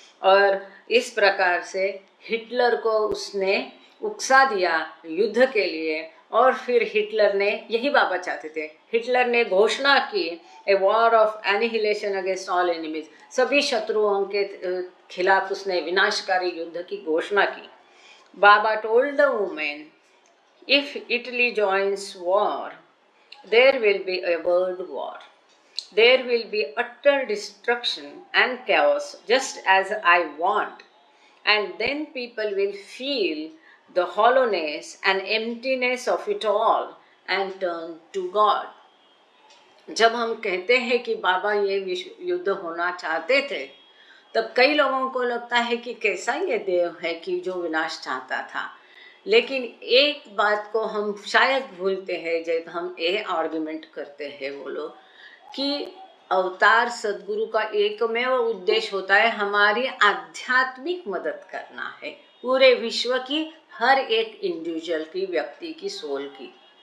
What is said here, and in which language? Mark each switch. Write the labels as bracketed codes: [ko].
[hi] और इस प्रकार से हिटलर को उसने उकसा दिया युद्ध के लिए। और फिर हिटलर ने, यही बाबा चाहते थे, हिटलर ने घोषणा की [en] a war of annihilation against all enemies, [hi] सभी शत्रुओं के खिलाफ उसने विनाशकारी युद्ध की घोषणा की। [en] बाबा told the women, if Italy joins war there will be a world war, there will be utter destruction and chaos just as I want, and then people will feel the hollowness and emptiness of it all and turn to God. [hi] जब हम कहते हैं कि बाबा ये विश्व युद्ध होना चाहते थे, तब कई लोगों को लगता है कि कैसा ये देव है कि जो विनाश चाहता था। लेकिन एक बात को हम शायद भूलते हैं जब हम ये आर्गुमेंट करते हैं वो लोग, कि अवतार सदगुरु का एकमेव उद्देश्य होता है हमारी आध्यात्मिक मदद करना है, पूरे विश्व की हर एक इंडिविजुअल की, व्यक्ति की, सोल की।